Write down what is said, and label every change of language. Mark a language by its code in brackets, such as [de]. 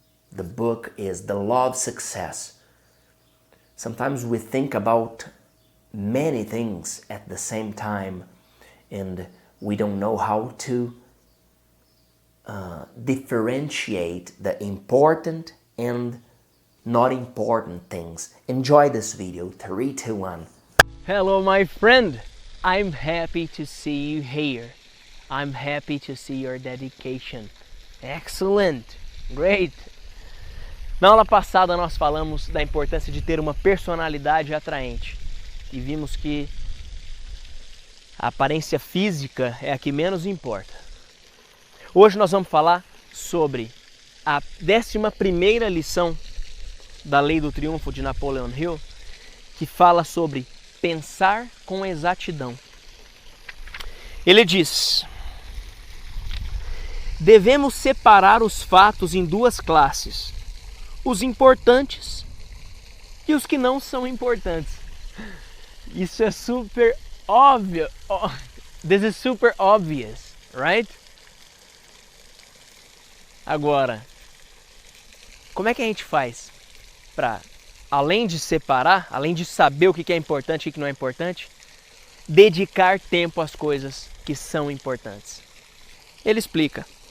[en] The book is The Law of Success. Sometimes we think about many things at the same time and we don't know how to differentiate the important and not important things. Enjoy this video. 3, 2, 1. Hello my friend, I'm happy to see you here. I'm happy to see your dedication. Excellent, great. [pt] Na aula passada nós falamos da importância de ter uma personalidade atraente e vimos que a aparência física é a que menos importa. Hoje nós vamos falar sobre a 11ª lição da Lei do Triunfo de Napoleon Hill, que fala sobre pensar com exatidão. Ele diz: devemos separar os fatos em duas classes, os importantes e os que não são importantes. Isso é super óbvio. [en] This is super obvious, right? [pt] Agora, como é que a gente faz para, além de separar, além de saber o que é importante e o que não é importante, dedicar tempo às coisas que são importantes? Ele explica.